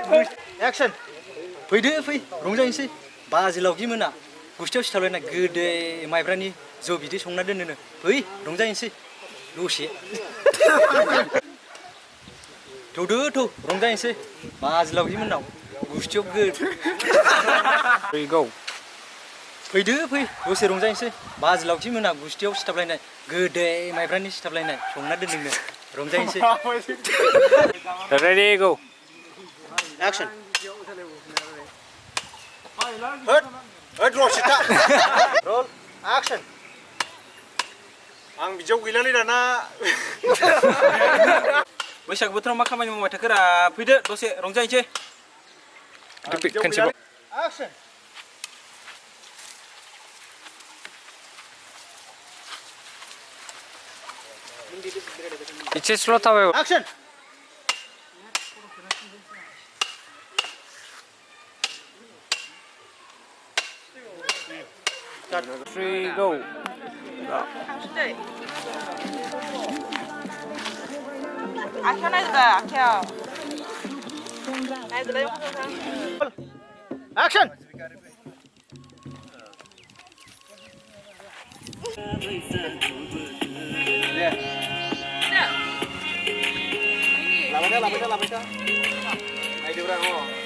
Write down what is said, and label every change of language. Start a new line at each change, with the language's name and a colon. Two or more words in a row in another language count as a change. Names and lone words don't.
Bodo: फैदो रंजानोसै बाजिलावखि मोना गुस्थियाव सिथाबलायनाय गोदै माइब्रानि जौ बिदै संना दोनोनो फै रंजाहैनोसै दसे थौ रंजाहैनोसै बाजिलावगिमोननाव गुस्थियाव
English: Go.
Bodo: फै दसे रंजाहैनोसै बाजिलावगिमोना गुस्थियाव सिथाबलायनाय गोदै माइब्रानि सिथाबलायनाय संना दोनोनो रंजाहैनोसै
English: Ready, go. Action.
Bodo: रसिता
English: Roll. Action.
Bodo: आं बिदियाव गैलालै दाना बैसागु बोथोराव मा खामानि मावबाय थाखोरा फैदो दसे रंजाहैनोसै
English: Repeat, cancel. Action. It's slow tawe. Action. Three, go. 아켜 나이다 아켜 나이들 내 Action. Lapar. Ayo berang oh.